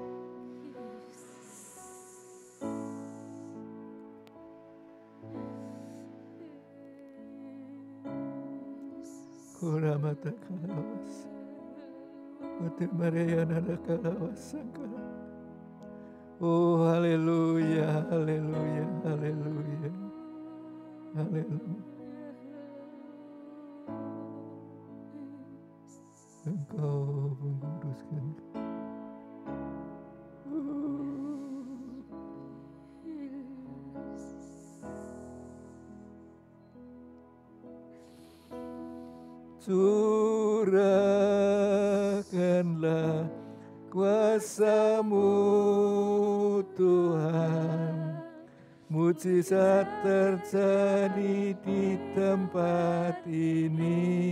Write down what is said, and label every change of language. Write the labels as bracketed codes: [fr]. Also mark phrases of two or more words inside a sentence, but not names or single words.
[id] Kuramata kalawas. Kote Mariana kalawasangkara. Oh haleluya, haleluya, haleluya. Haleluya. Engkau menguduskan. Curahkanlah kuasa-Mu Tuhan, mujizat terjadi di tempat ini.